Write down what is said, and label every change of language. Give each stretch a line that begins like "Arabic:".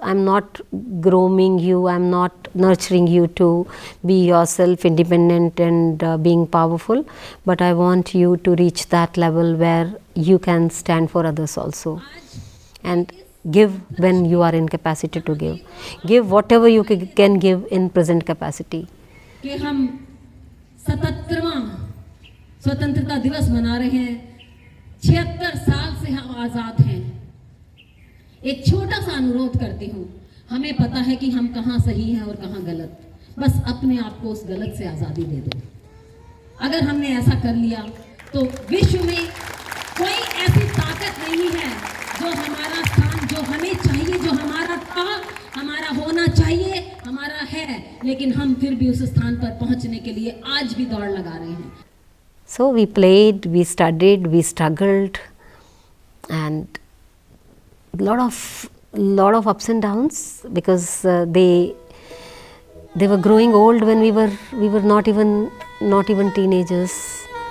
English: I'm not grooming you, I'm not nurturing you to be yourself independent and being powerful, but I want you to reach that level where you can stand for others also, and give when you are in capacity to give. Give whatever you can give in present capacity.
Hindi: कि हम 77वां स्वतंत्रता दिवस मना रहे हैं, 76 साल से हम आज़ाद हैं। एक छोटा सा अनुरोध करती हूँ, हमें पता है कि हम कहाँ सही हैं और कहाँ गलत, बस अपने आप को उस गलत से आज़ादी दे दो। अगर हमने ऐसा कर लिया तो विश्व में कोई ऐसी ताकत नहीं है जो हमारा स्थान, जो हमें चाहिए, जो हमारा था, हमारा होना चाहिए, हमारा है, लेकिन हम फिर भी उस स्थान पर पहुँचने के लिए आज भी दौड़ लगा रहे हैं।
English: So we played, we studied, we struggled, and lot of ups and downs, because they were growing old when we were not even teenagers.